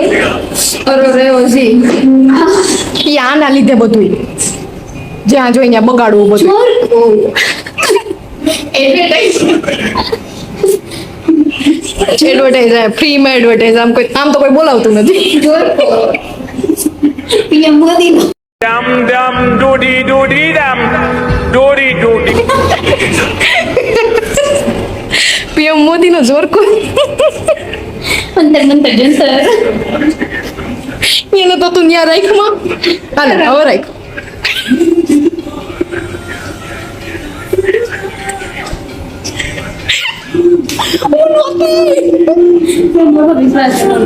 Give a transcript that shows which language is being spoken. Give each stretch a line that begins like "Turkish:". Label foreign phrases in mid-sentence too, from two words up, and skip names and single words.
Gujarati: અરે રે ઓજી ઈ આના લીધે બધું જ્યાં જોઈ ત્યાં બગાડવું બધું. એડવર્ટાઈઝ ફ્રીમાં એડવર્ટાઈઝ આમ તો કોઈ બોલાવતું નથી. પીએમ મોદી Dum dum doody doody dum doody doody. પીએમ મોદી નો જોર કોઈ અંતર મંતર જંતર એને તો તું ન્યા રાખમાં હાલે હવે રાખ. વિશ્વાસ